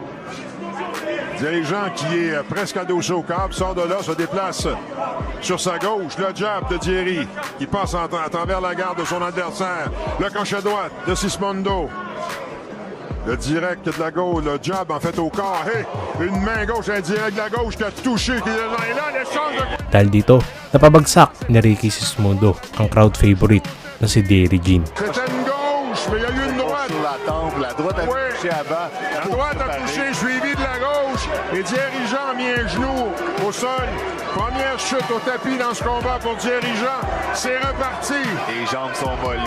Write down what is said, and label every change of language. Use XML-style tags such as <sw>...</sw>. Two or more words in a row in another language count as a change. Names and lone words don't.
<fr>Dirigeant qui est presque adossé au câble, sort de là, se déplace sur sa gauche. Le jab de Thierry qui passe à travers la garde de son adversaire. Le crochet droite de Sismondo. Le direct de la gauche, le jab en fait au corps. Hey, une main gauche, un direct de la gauche qui a touché. Et là, l'échange de...</fr> <tl>Dahil dito, napabagsak ni Ricky Sismondo ang crowd favorite na si Derry Jean.</tl> <fr>C'était une gauche, mais il y a eu une droite. Sur la tempe, la droite a touché avant. La droite a touché, suivi de la gauche. Et dirigeant a mis un genou au sol. Première chute au tapis dans ce combat pour dirigeant. C'est reparti. Les jambes sont mollées.</fr>